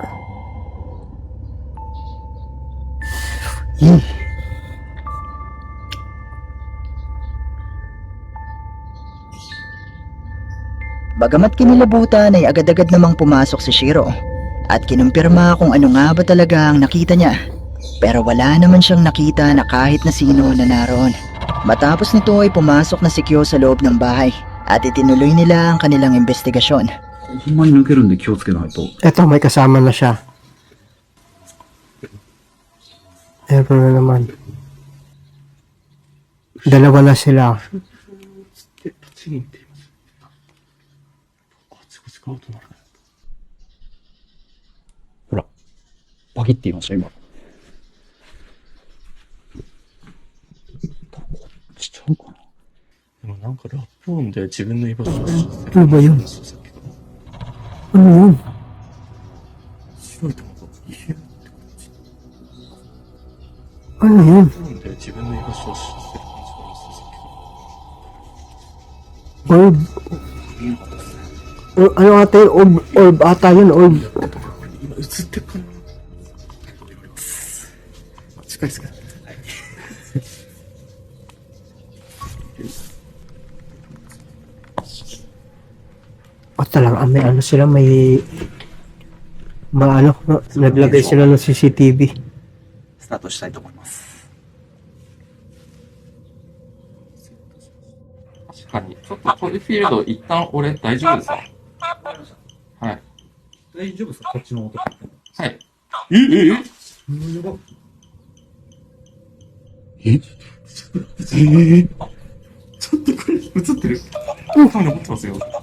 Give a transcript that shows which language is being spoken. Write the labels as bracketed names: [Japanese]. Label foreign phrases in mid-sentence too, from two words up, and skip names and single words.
[Filipino] Bagamat kinilabutan ay agad-agad namang pumasok si Shiro at kinumpirma kung ano nga ba talaga ang nakita niya. Pero wala naman siyang nakita na kahit na sino na naroon. Matapos nito ay pumasok na si Kyo sa loob ng bahay at itinuloy nila ang kanilang investigasyon. [Japanese] ほんまに抜けるんで気をつけないと。 [Filipino] Eto, may kasama na siya. Meron na naman. Dalawa na sila. [Japanese] で、立ちに行っています。あちこち顔とならない。ほら、バキって言いました、今。こっちちゃうかな。でもなんかラップ音で自分の居場所を知ってる。 [Filipino] Ano ba yun? [Japanese] さっきから。 [Filipino] Ano yun? [Japanese] 白いとこが、いや、 [Filipino] Ano yun? [Japanese] なんで自分の居場所を知ってる感じがあります、さっきから。 [Filipino] Orb. Ano ata yun? Orb ata yun, orb. [Japanese] 今映ってるかな。近いですか。 [Filipino] O talaga, may ano sila, may naglagay sila ng CCTV. [Japanese] スタートしたいと思います。はい。ちょっとトリフィールド一旦俺大丈夫ですか？はい。大丈夫ですか？こっちの音。はい。えちょっとこれ、映ってるカメラ持ってますよ。